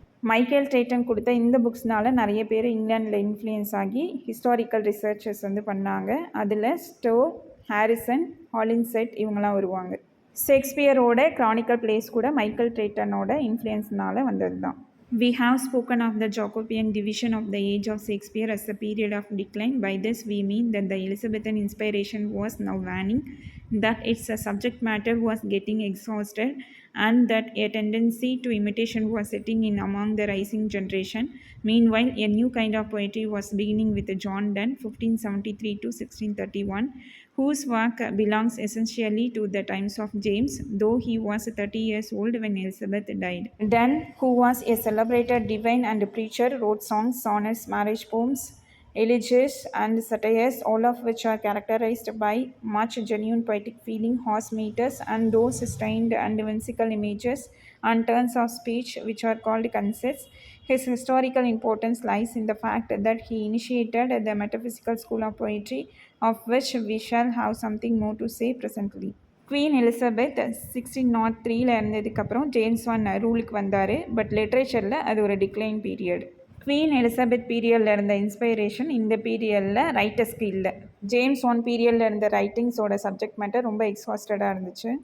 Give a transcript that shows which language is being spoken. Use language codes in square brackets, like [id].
[ta] Michael ட்ரேட்டன் கொடுத்த இந்த புக்ஸ்னால் நிறைய பேர் இங்கிலாண்டில் இன்ஃப்ளூயன்ஸ் ஆகி ஹிஸ்டாரிக்கல் ரிசர்ச்சஸ் வந்து பண்ணாங்க. அதில் ஸ்டோ, ஹாரிசன், ஹாலின்செட் இவங்கெல்லாம் வருவாங்க. ஷேக்ஸ்பியரோட கிரானிக்கல் பிளேஸ் கூட மைக்கேல் ட்ரேட்டனோட இன்ஃப்ளூயன்ஸ்னால வந்தது தான். [en] We have spoken of the Jacobean division of the age of Shakespeare as a period of decline. By this we mean that the Elizabethan inspiration was now waning, that its subject matter was getting exhausted, and that a tendency to imitation was setting in among the rising generation. Meanwhile, a new kind of poetry was beginning with John Donne, 1573 to 1631, whose work belongs essentially to the times of James, though he was 30 years old when Elizabeth died. Donne, who was a celebrated divine and preacher, wrote songs, sonnets, marriage poems, elegies, and satires, all of which are characterized by much genuine poetic feeling, harsh meters, and those strained and whimsical images and turns of speech which are called concepts. His historical importance lies in the fact that he initiated the metaphysical school of poetry, of which we shall have something more to say presently. [ta] Queen Elizabeth 1603 இருந்ததுக்கப்புறம் James one ரூலுக்கு வந்தார். But லிட்ரேச்சரில் அது ஒரு decline period. Queen Elizabeth பீரியடில் இருந்த inspiration இந்த பீரியடில் ரைட்டர்ஸ்க்கு இல்லை. James one பீரியடில் இருந்த ரைட்டிங்ஸோட சப்ஜெக்ட் மேட்டர் ரொம்ப எக்ஸாஸ்டடாக இருந்துச்சு.